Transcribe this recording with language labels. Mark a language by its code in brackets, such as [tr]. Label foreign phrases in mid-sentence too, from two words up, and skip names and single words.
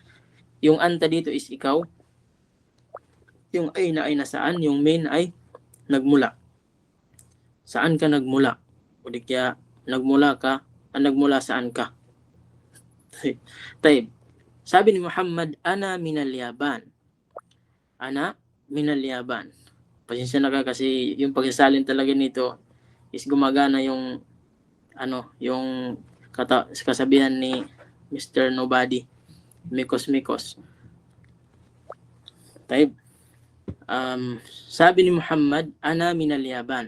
[tl] Yung anta dito is ikaw. Yung ayna ay nasaan. Yung min ay nagmula. Saan ka nagmula? O di kaya nagmula saan ka. Sabi ni Muhammad, [ar] أنا من اليابان. أنا من اليابان. [tl] Pasensya na ka kasi yung pagsasalin talaga nito is gumagana yung yung kasabihan ni Mr. Nobody. Mikos. Sabi ni Muhammad, [ar] أنا من اليابان.